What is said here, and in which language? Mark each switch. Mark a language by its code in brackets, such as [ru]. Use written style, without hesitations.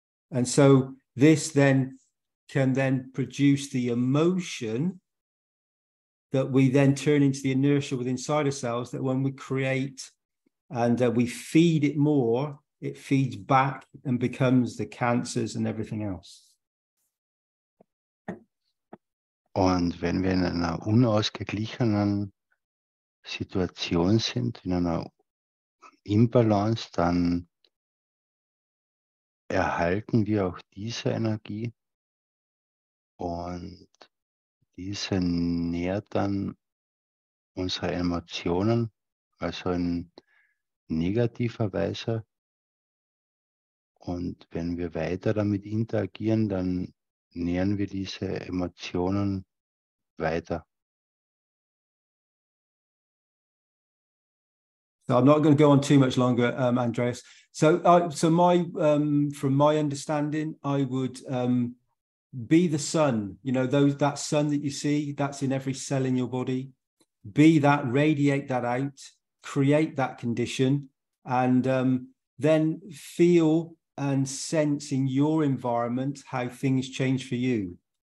[en] And so this then can then produce the emotion that we then turn into the inertia within inside ourselves, that when we create and we feed it more, it feeds back and becomes the cancers and everything else. [de] Und wenn wir in einer unausgeglichenen Situation sind, in einer Imbalance, dann erhalten wir auch diese Energie und diese nährt dann unsere Emotionen, also in negativer Weise. Und wenn wir weiter damit interagieren, dann nähren wir diese Emotionen weiter. [en] So I'm not going to go on too much longer, Andreas. So my from my understanding, I would be the sun. That sun that you see, that's in every cell in your body. Be that, radiate that out, create that condition, and then feel and sense in your environment how things change for you.